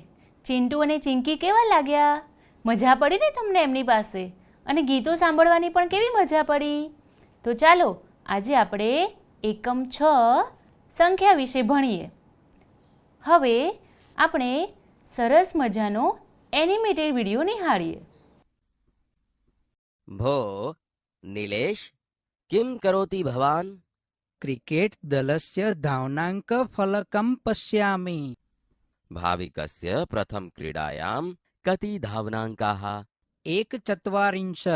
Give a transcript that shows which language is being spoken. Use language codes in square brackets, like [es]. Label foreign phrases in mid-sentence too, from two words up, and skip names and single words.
[gu] ચિંટુ અને ચિંકી કેવા લાગ્યા? મજા પડી ને તમને એમની પાસે? અને ગીતો સાંભળવાની પણ કેવી મજા પડી? તો ચાલો આજે આપણે એકમ 6 સંખ્યા વિશે ભણીએ. હવે આપણે સરસ મજાનો [en] animated video [gu] નિહાળીએ. [sa] भो नीलेश किं करोति भवान्? क्रिकेट् दलस्य धावनाङ्कफलकं पश्यामि। भाविकस्य प्रथम क्रीडायां कति धावनाङ्काः? 140,